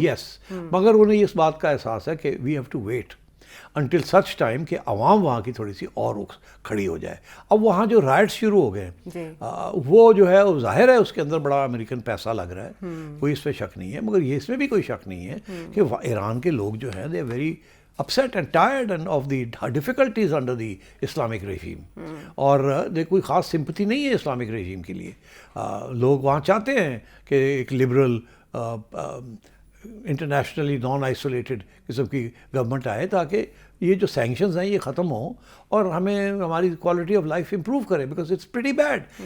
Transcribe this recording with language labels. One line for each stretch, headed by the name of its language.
Urdu: یس, مگر انہیں اس بات کا احساس ہے کہ
English: we have to wait until such time
Urdu: کہ عوام وہاں کی تھوڑی سی اور کھڑی ہو جائے. اب وہاں جو رائٹس شروع ہو گئے وہ جو ہے وہ ظاہر ہے اس کے اندر بڑا امریکن پیسہ لگ رہا ہے, کوئی اس پہ شک نہیں ہے, مگر یہ اس میں بھی کوئی شک نہیں ہے کہ ایران کے لوگ جو ہیں
English: They very upset and tired and of the difficulties under the Islamic regime.
Urdu: اور کوئی خاص سمپتھی نہیں ہے اسلامک رجیم کے لیے. لوگ وہاں چاہتے ہیں کہ ایک لبرل انٹرنیشنلی نان آئسولیٹڈ قسم کی گورنمنٹ آئے تاکہ یہ جو سینکشنز ہیں یہ ختم ہوں اور ہمیں ہماری کوالٹی آف لائف امپروو کرے,
English: Because it's pretty bad.